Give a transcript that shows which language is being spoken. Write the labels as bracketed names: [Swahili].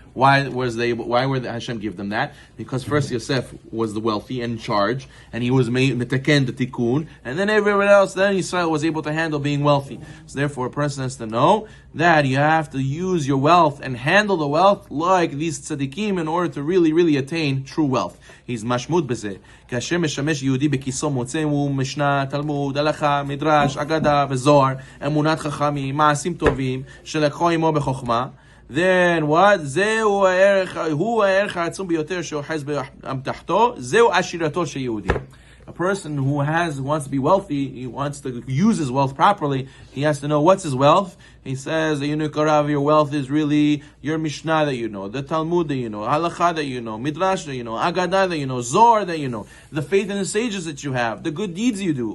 [English] Why would Hashem give them that? Because first Yosef was the wealthy and in charge, and he was made mitaken the tikkun, and then everyone else, then Israel was able to handle being wealthy. So therefore, a person has to know that you have to use your wealth and handle the wealth like these tzaddikim in order to really, really attain true wealth. He's mashmud b'zeh. [Hebrew] כאשר משמש יהודי בכיסו מוצאו משנה, תלמוד, הלכה, מדרש, אגדה וזוהר, אמונת חכמים, מעשים טובים, שלקחו עמו בחוכמה. [English] Then what? [Hebrew] זהו הערך העצום ביותר שאוחז באמתחתו, זהו עשירתו של יהודי. [English] A person who wants to be wealthy, he wants to use his wealth properly, he has to know what's his wealth. He says, Yanuka, your wealth is really your Mishnah that you know, the Talmud that you know, Halakha that you know, Midrash that you know, Agadah that you know, Zohar that you know, the faith in the sages that you have, the good deeds you do.